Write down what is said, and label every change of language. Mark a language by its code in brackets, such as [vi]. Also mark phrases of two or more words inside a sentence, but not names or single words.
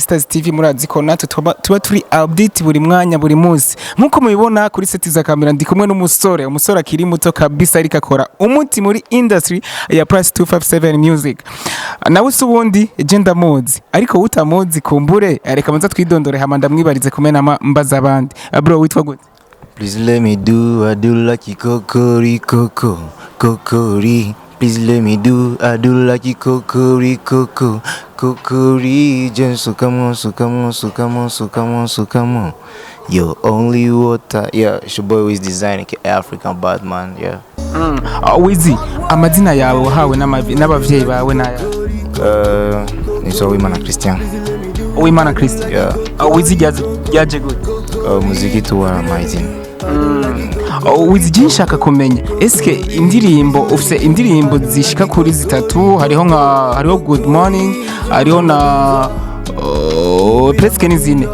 [rn] Stars TV murazi ko natwe tuba turi update buri mwanya buri munsi nkuko mubibona kuri seti za kamera ndi kumwe umusore akiri muto kabisa ariko akora umuti muri industry ya Plus 257 Music nawe ubundi je ndamuzi ariko utamuzi kumbure reka manza twidondore hama ndamwibarize kumena mbaza abandi bro witwa gute? [en] Please let me do I do like kokori kokori. Please let me do I do like kokori kokori. Just come on. You're only water. Yeah, it's your boy Wiz Design, African Batman. Yeah. [rn] Wizi, amazina yawe wahawe n'abavyeyi bawe naya? Nitwa Uwimana Christian. Uwimana Christian. Yeah. Wizi yaje gute? Muziki tu wa amazing. Wizi je nshaka kumenya eske indirimbo ufise indirimbo zishika kuri zitatu hariho Good Morning hariho na presque n'izine.